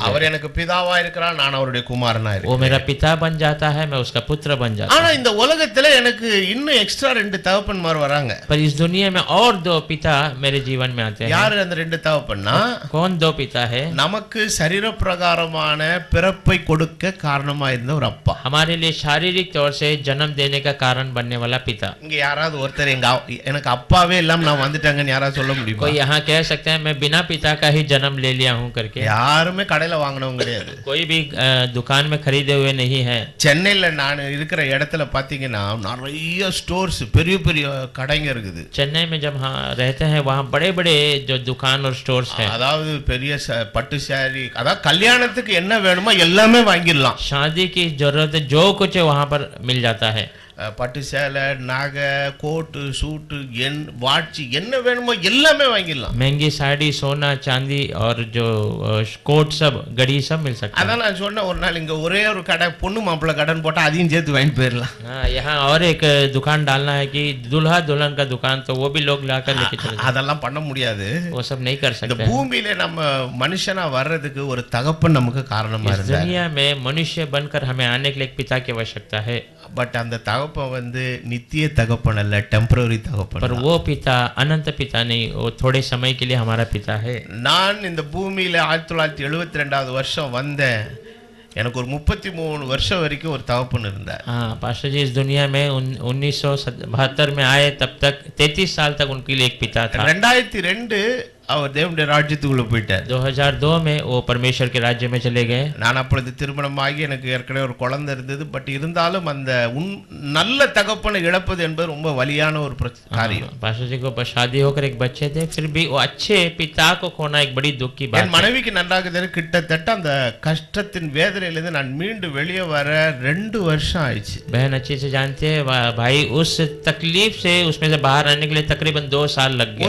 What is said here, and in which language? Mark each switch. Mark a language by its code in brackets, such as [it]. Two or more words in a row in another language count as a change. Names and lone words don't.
[ta] அவர் [hi] गया. [ta] எனக்கு பிதாவா இருக்கிறார், நான் அவருடைய குமாரனா [hi] वो [ta] இருக்கிறேன். [hi] मेरा पिता बन जाता है, मैं उसका पुत्र बन जाता [ta] ஆனா [hi] हूं. [ta] இந்த உலகத்துல எனக்கு இன்னும் எக்ஸ்ட்ரா 2 தகப்பன்மார் வராங்க. [hi] पर इस दुनिया में और 2 पिता मेरे जीवन में आते हैं. [ta] யாரு அந்த 2 தகப்பன்னா? [hi] कौन 2 पिता है? [ta] நமக்கு சரீர பிரகாரமான பிறப்பை கொடுக்க காரணமா இருந்த ஒரு அப்பா. [hi] हमारे लिए शारीरिक तौर से जन्म देने का कारण बनने वाला पिता. [ta] இங்க யாராவது ஒருத்தர் எனக்கு அப்பாவே இல்லாம நான் வந்துட்டாங்கன்னு யாராவது சொல்ல முடியுமா? [hi] कोई यहाँ कह सकते हैं मैं बिना पिता का ही जन्म ले लिया हूँ करके? [ta] யாருமே கடையில வாங்கினவங்க கிடையாது. [hi] कोई भी दुकान में खरीदे हुए नहीं है. [ta] சென்னையில நான் இருக்கிற இடத்துல பாத்தீங்கன்னா நிறைய ஸ்டோர்ஸ், பெரிய பெரிய கடைங்க இருக்குது. [hi] चेन्नई में जब हाँ रहते हैं वहाँ बड़े बड़े जो दुकान और स्टोर्स हैं. [ta] அதாவது பெரிய பட்டு சாரி, அதாவது கல்யாணத்துக்கு என்ன வேணுமோ எல்லாமே வாங்கிடலாம். [hi] शादी की जरूरत जो कुछ है वहाँ पर मिल जाता है. [ta] பட்டு சேலை, நகை, கோட்டு, சூட்டு, வாட்சி, என்ன வேணுமோ எல்லாமே வாங்கிடலாம். [hi] महंगी साड़ी, सोना, चांदी और जो कोट सब घड़ी सब मिल सकता है. [ta] அதான் நான் சொன்ன ஒரு நாள் இங்க ஒரே ஒரு கடை, பொண்ணு மாப்பிள்ளை கடன் போட்டா அதையும் சேர்த்து வாங்கிட்டு போயிடலாம். [hi] हाँ, यहाँ और एक दुकान डालना है कि दुल्हा दुल्हन का दुकान, तो वो भी लोग लाकर लेके चले जाते [ta] அதெல்லாம் பண்ண முடியாது. [hi] हैं. वो सब नहीं कर [ta] இந்த [hi] सकते. [ta] பூமியில நம்ம மனுஷனா வர்றதுக்கு ஒரு தகப்பன் நமக்கு காரணமா [hi] इस [ta] இருந்தார். [hi] दुनिया में मनुष्य बनकर हमें आने के लिए एक पिता की आवश्यकता है. [ta] பட் அந்த தகப்பன் வந்து நித்திய தகப்பன் அல்ல, டெம்பரரி தகப்பன். [hi] पर वो पिता अनंत पिता नहीं, वो थोड़े समय के लिए हमारा पिता है. [ta] நான் இந்த பூமியில 1972வது வருஷம் வந்தேன். எனக்கு ஒரு 33 வருஷம் வரைக்கும் ஒரு தகப்பன் இருந்தார். [hi] हाँ, पास्टर जी इस दुनिया में 1972 में आए, तब तक 33 साल तक उनके लिए एक पिता था. [ta] 2002 அவர் தேவனுடைய ராஜ்யத்துக்குள்ள போயிட்டார். [hi] 2002 में वो परमेश्वर के राज्य में चले गए. [ta] நான் அப்பொழுது திருமணமாகி எனக்கு ஏற்கனவே ஒரு குழந்தை இருந்தது. பட் இருந்தாலும் அந்த நல்ல தகப்பனை இழப்பது என்பது ரொம்ப வலியான ஒரு காரியம். [hi] पास्टर जी को शादी होकर एक बच्चे थे, फिर भी वो अच्छे पिता को खोना एक बड़ी दुख की बात [ta] என் மனைவிக்கு நன்றாக தெரியும். கிட்டத்தட்ட அந்த கஷ்டத்தின் வேதனையிலிருந்து நான் மீண்டு வெளியே வர 2 வருஷம் ஆயிடுச்சு. [hi] बहन अच्छे से जानते हैं भाई, उस तकलीफ से उसमें से बाहर आने के लिए तकरीबन 2 साल लग गए.